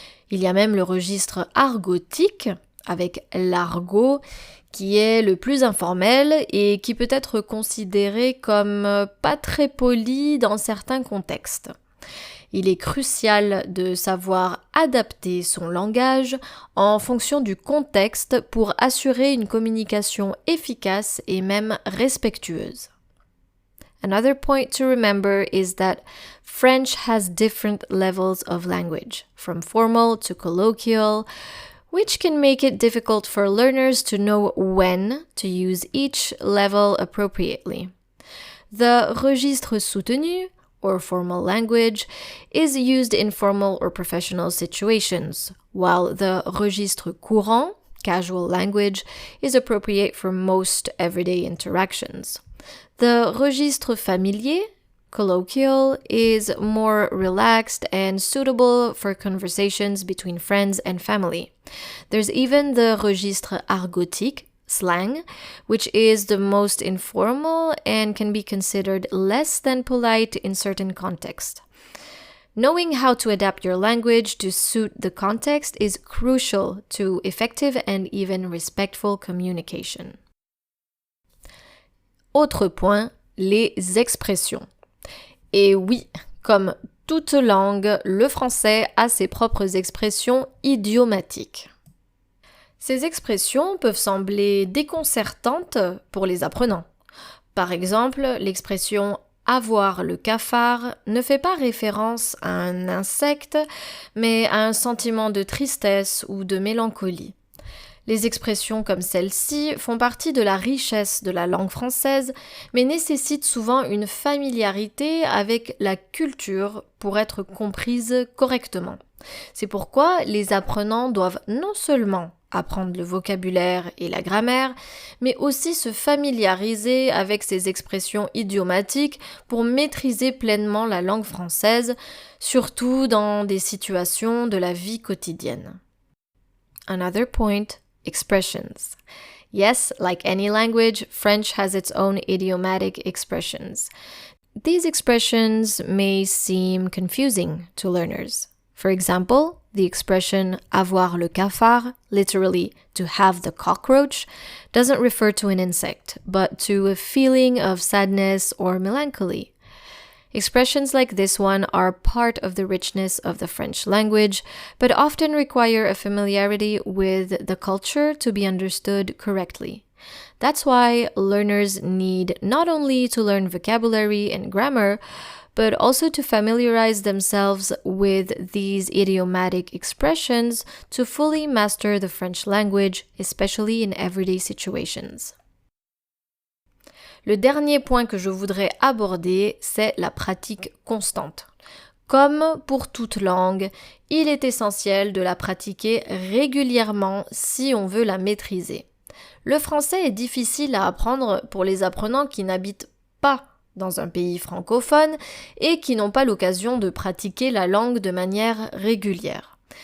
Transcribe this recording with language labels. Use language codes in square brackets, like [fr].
[fr] Il y a même le registre argotique, avec l'argot, qui est le plus informel et qui peut être considéré comme pas très poli dans certains contextes. Il est crucial de savoir adapter son langage en fonction du contexte pour assurer une communication efficace et même respectueuse. [en] Another point to remember is that French has different levels of language, from formal to colloquial, which can make it difficult for learners to know when to use each level appropriately. The registre soutenu, or formal language, is used in formal or professional situations, while the registre courant, casual language, is appropriate for most everyday interactions. The registre familier, colloquial, is more relaxed and suitable for conversations between friends and family. There's even the registre argotique, slang, which is the most informal and can be considered less than polite in certain contexts. Knowing how to adapt your language to suit the context is crucial to effective and even respectful communication. [fr] Autre point, les expressions. Et oui, comme toute langue, le français a ses propres expressions idiomatiques. Ces expressions peuvent sembler déconcertantes pour les apprenants. Par exemple, l'expression « avoir le cafard » ne fait pas référence à un insecte, mais à un sentiment de tristesse ou de mélancolie. Les expressions comme celle-ci font partie de la richesse de la langue française, mais nécessitent souvent une familiarité avec la culture pour être comprises correctement. C'est pourquoi les apprenants doivent non seulement apprendre le vocabulaire et la grammaire, mais aussi se familiariser avec ces expressions idiomatiques pour maîtriser pleinement la langue française, surtout dans des situations de la vie quotidienne. [en] Another point, expressions. Yes, like any language, French has its own idiomatic expressions. These expressions may seem confusing to learners. For example, the expression [fr] avoir le cafard, [en] literally to have the cockroach, doesn't refer to an insect, but to a feeling of sadness or melancholy. Expressions like this one are part of the richness of the French language, but often require a familiarity with the culture to be understood correctly. That's why learners need not only to learn vocabulary and grammar, but also to familiarize themselves with these idiomatic expressions to fully master the French language, especially in everyday situations. [fr] Le dernier point que je voudrais aborder, c'est la pratique constante. Comme pour toute langue, il est essentiel de la pratiquer régulièrement si on veut la maîtriser. Le français est difficile à apprendre pour les apprenants qui n'habitent pas dans un pays francophone et qui n'ont pas l'occasion de pratiquer la langue de manière régulière.